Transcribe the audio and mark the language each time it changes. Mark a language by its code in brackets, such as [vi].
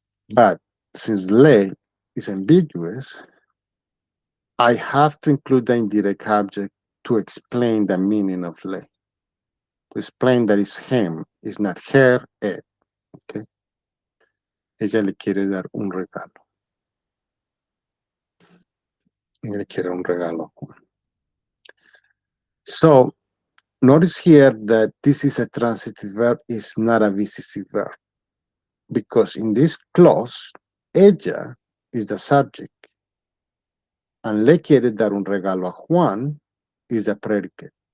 [en] But since le is ambiguous, I have to include the indirect object to explain the meaning of le. To explain that it's him, it's not her, it. Okay? [es] Ella le quiere dar un regalo. Ella le quiere un regalo a Juan. [en] So, notice here that this is a transitive verb, is not a visitive verb. Because in this clause, ella is the subject. And [es] le quiere dar un regalo a Juan [en] is the predicate.